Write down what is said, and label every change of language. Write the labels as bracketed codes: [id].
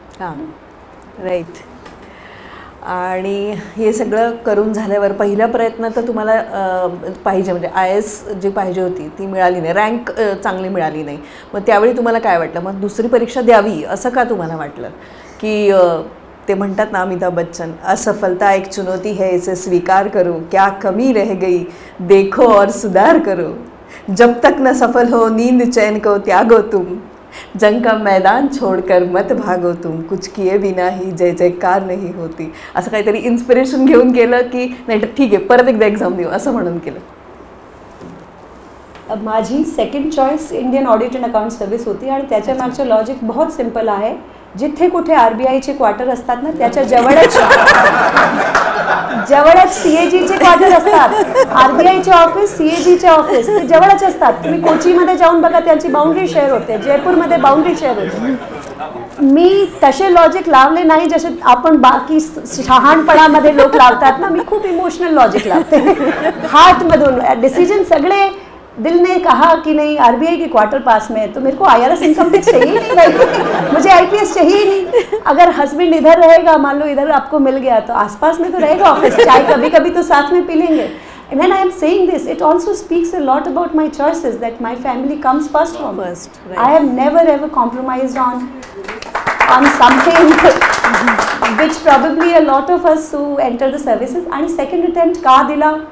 [mr] हां, राईट. आणि हे सगळं करून झाल्यावर पहिला प्रयत्न तर तुम्हाला पाहिजे, म्हणजे IAS जी पाहिजे होती ती मिळाली नाही, रँक चांगली मिळाली नाही. मग त्यावेळी तुम्हाला काय वाटलं, मग दुसरी परीक्षा द्यावी असं का तुम्हाला वाटलं? की ते म्हणतात ना [hi] अमिताभ बच्चन, असफलता एक चुनौती है इसे स्वीकार करो, क्या कमी रह गई देखो और सुधार करो, जब तक न सफल हो नींद चैन को त्यागो तुम, जंग का मैदान छोड़कर मत भागो तुम, कुछ किए बिना ही जय जयकार नहीं होती. [mr] असं काहीतरी इन्स्पिरेशन घेऊन केलं की नाही ठीक आहे परत एकदा एक्झाम देऊ असं म्हणून केलं? माझी second choice Indian audit and account service होती. आणि त्याच्या मागचं लॉजिक बहुत सिंपल आहे. जिथे कुठे RBIचे क्वार्टर असतात ना त्याच्या जवळच CAGचे क्वार्टर असतात. RBIचे ऑफिस, CAGचे ऑफिस ते जवळच असतात. तुम्ही कोचीमध्ये जाऊन बघा, त्यांची बाउंड्री शेअर होते. जयपूरमध्ये बाउंड्री शेअर होते. मी तसे लॉजिक लावले नाही जसे आपण बाकी शहाणपणामध्ये लोक लावतात ना. मी खूप इमोशनल लॉजिक लावते, हार्टमधून डिसिजन. [hi] सगळे दिल ने कहा कि नहीं RBI के क्वार्टर पास में है तो मेरे को IRS इनकम टैक्स चाहिए नहीं भाई, मुझे IPS चाहिए नहीं. अगर हस्बैंड इधर रहेगा, मान लो इधर आपको मिल गया तो आसपास में तो रहेगा ऑफिस, चाय कभी कभी तो साथ में पी लेंगे. [en] And when I am saying this, it also speaks a lot about my choices, that my family comes first from us. Right. I have never ever compromised on something which probably a lot of us who enter the services. And second attempt [mr] का दिला?